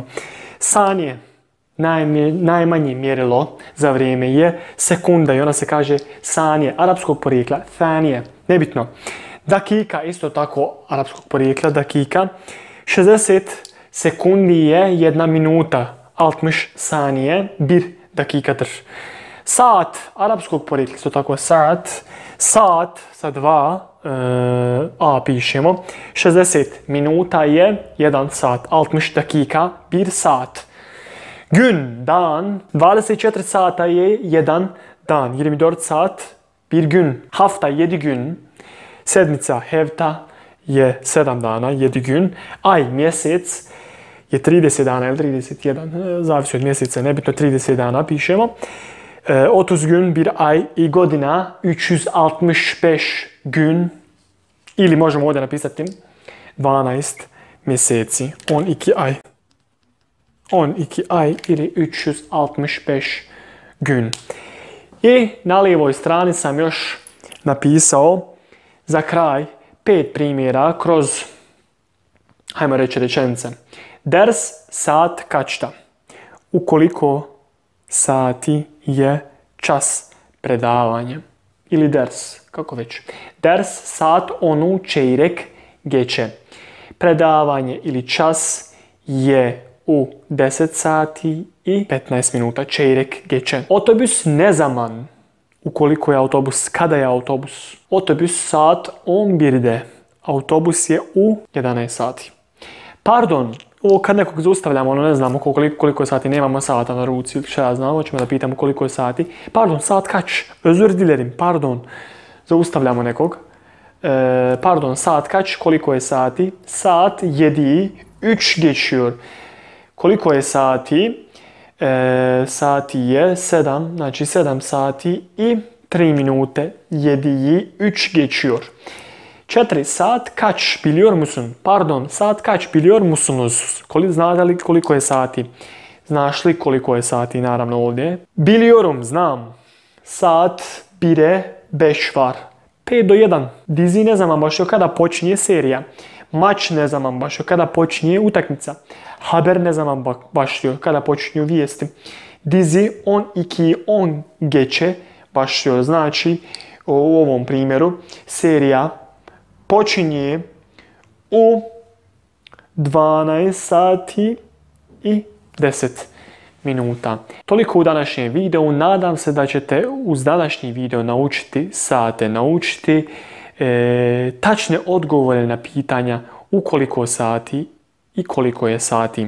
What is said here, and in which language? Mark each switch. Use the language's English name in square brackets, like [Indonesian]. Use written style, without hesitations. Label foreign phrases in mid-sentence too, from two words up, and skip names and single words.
[Bosnian] Sanje, najmanje mjerilo za vrijeme je sekunda i ona se kaže sanje, arapskog porijekla, thanije, nebitno. Dakika, isto tako arapskog porijekla, dakika. 60 sekundi je 1 minuta, [Turkish] 60 saniye bir dakikadır. [Bosnian] Saat, arapskog porijekla, isto tako saat sa 2 a pišemo. 60 minuta je 1 saat, [Turkish] 60 dakika, 1 saat. [Bosnian] Gün, dan, 24 sata je 1 dan, [Turkish] 24 saat, 1 gün. Hafta, 7 gün. [Bosnian] Sedmica, hevta, je 7 dana, [Turkish] 7 gün. [Bosnian] Aj, mjesec je 30 dana ili 31, zavisi od mjeseca, nebitno 30 dana pišemo. [Turkish] 30 gün bir ay [Bosnian] i godina 365 gün ili možemo ovdje napisati 12 mjeseci, [Turkish] 12 ay. 12 ay ili 365 gün. [Bosnian] I na lijevoj strani sam još napisao za kraj 5 primjera kroz, hajmo reći, rečenice. [Turkish] Ders saat kačta. [Bosnian] U koliko sati je čas predavanja. Ili ders, kako već. [Turkish] Ders saat onu čeyrek geçe. [Bosnian] Predavanje ili čas je u 10 sati i 15 minuta. [Turkish] Čeyrek geçe. Otobüs ne zaman? [Bosnian] Ukoliko je autobus, kada je autobus? [Turkish] Otobüs saat 11'de. [Bosnian] Autobus je u 11 sati. Pardon, ovo kad nekog zaustavljamo, ne znamo koliko je sati, nemamo sata na ruci, šta ja znam, hoćemo da pitamo koliko je sati. [Turkish] Pardon, saat kaç? Özür dilerim, pardon. [Bosnian] Zaustavljamo nekog. [Turkish] Pardon, saat kaç? [Bosnian] Koliko je sati? [Turkish] Saat 7'i 3 geçiyor. [Bosnian] Koliko je sati? Sati je 7, znači 7 sati i 3 minute. [Turkish] 7'i 3 geçiyor. 4 saat kaç biliyor musun? Pardon, saat kaç biliyor musunuz? [Bosnian] Znate li koliko je sati? Znaš li koliko je sati? Naravno ovdje. [Turkish] Biliyorum, znam. Saat 1'e 5 var. [Bosnian] 5 do 1. [Turkish] Dizi ne zaman başlıyor [Bosnian] kada počinje serija. [Turkish] Maç ne zaman başlıyor [Bosnian] kada počinje utakmica. [Turkish] Haber ne zaman başlıyor [Bosnian] kada počinju vijesti. [Turkish] Dizi 12:10 geçe başlıyor. [Bosnian] Znači u ovom primjeru serija počinje u 12 sati i 10 minuta. Toliko u današnjem videu. Nadam se da ćete uz današnji video naučiti sate, naučiti tačne odgovore na pitanja u koliko sati i koliko je sati.